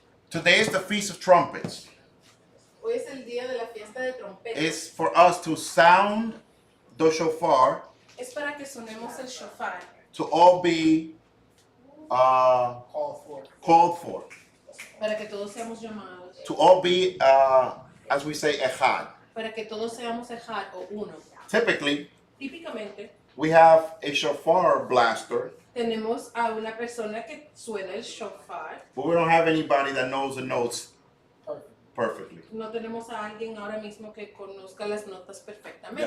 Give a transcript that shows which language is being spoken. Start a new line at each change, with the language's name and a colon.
English: today is the Feast of Trumpets.
Spanish: hoy es el día de la fiesta de trompetas.
English: It's for us to sound the shofar,
Spanish: Es para que sonemos el shofar,
English: to all be called for,
Spanish: para que todos seamos llamados,
English: to all be, as we say, echad.
Spanish: para que todos seamos ejad o uno.
English: Typically,
Spanish: Típicamente,
English: we have a shofar blaster,
Spanish: tenemos a una persona que suena el shofar.
English: but we don't have anybody that knows the notes perfectly.
Spanish: No tenemos a alguien ahora mismo que conozca las notas perfectamente.